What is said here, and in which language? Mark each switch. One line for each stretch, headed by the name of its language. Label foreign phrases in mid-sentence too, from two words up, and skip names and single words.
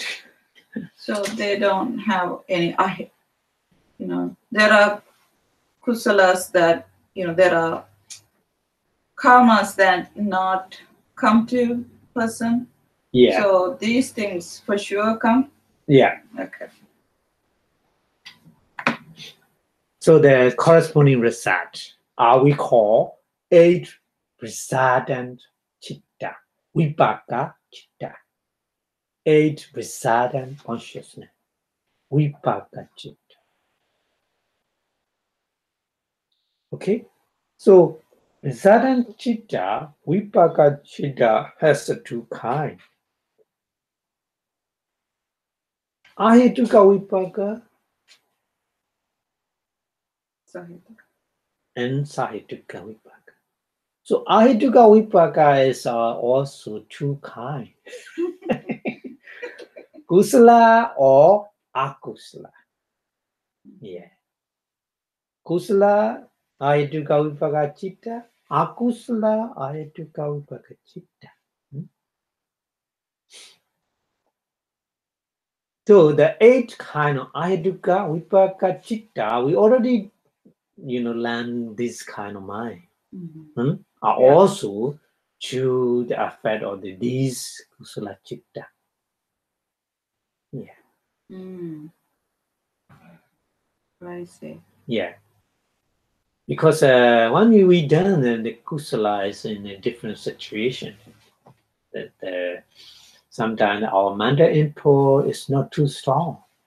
English: So they don't have any, there are kusalas that, there are karmas that not come to person. Yeah. So these things for sure come. Yeah. Okay. So the corresponding result we call 8 resident chitta,
Pali: vipaka chitta.
English: 8 resident consciousness,
Pali: vipaka chitta.
English: Okay, so resident
Pali: chitta, vipaka chitta
English: has 2 kinds.
Pali: Ahetuka vipaka and sahetuka vipaka.
English: So ahetuka vipaka is also 2 kinds. Kusala or akusala. Yeah.
Pali: Kusala ahetuka vipaka chitta, akusala ahetuka vipaka chitta.
English: So the 8 kind of
Pali: ahetuka vipaka chitta,
English: we already learn this kind of mind. Mm-hmm. Are also to the effect of these
Pali: kusala chitta.
English: Yeah. Mm. I see. Yeah. Because when we done the kusala is in a different situation. That sometimes our mental input is not too strong.